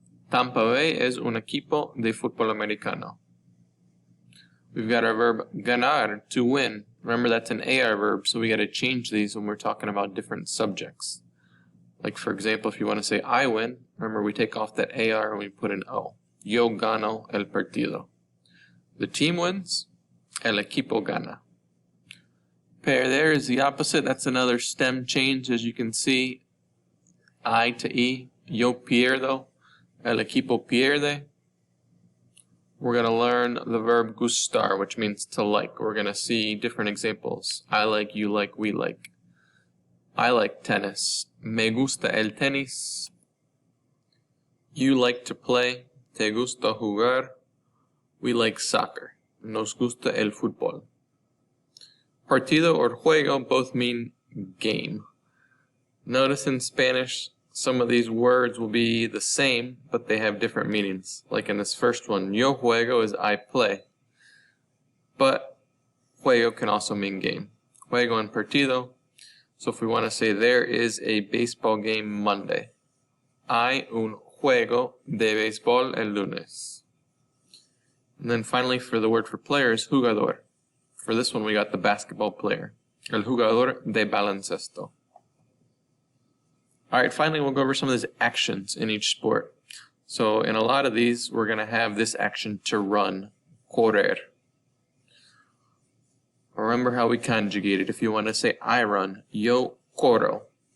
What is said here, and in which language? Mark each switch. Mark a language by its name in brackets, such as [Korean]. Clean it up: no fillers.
[Spanish] Tampa Bay es un equipo de fútbol americano. [English] We've got our verb ganar, to win. Remember, that's an AR verb, so we got to change these when we're talking about different subjects. Like, for example, if you want to say I win, remember we take off that AR and we put an O. [Spanish] Yo gano el partido. [English] The team wins, el equipo gana. Perder is the opposite. That's another stem change, as you can see. I to E. [Spanish] Yo pierdo, el equipo pierde. [English] We're going to learn the verb gustar, which means to like. We're going to see different examples. I like, you like, we like. I like tennis. [Spanish] Me gusta el tenis. You like to play. Te gusta jugar. We like soccer. [English] Nos gusta el fútbol. Partido or juego both mean game. Notice in Spanish, some of these words will be the same, but they have different meanings. Like in this first one, yo juego is I play. But juego can also mean game. Juego and partido. So if we want to say there is a baseball game Monday. [Spanish] Hay un juego de béisbol el lunes. [English] And then finally, for the word for player is jugador. For this one, we got the basketball player. [Spanish] El jugador de baloncesto. [English] Alright, finally, we'll go over some of these actions in each sport. So in a lot of these, we're going to have this action to run, correr. Remember how we conjugated. If you want to say I run, yo corro.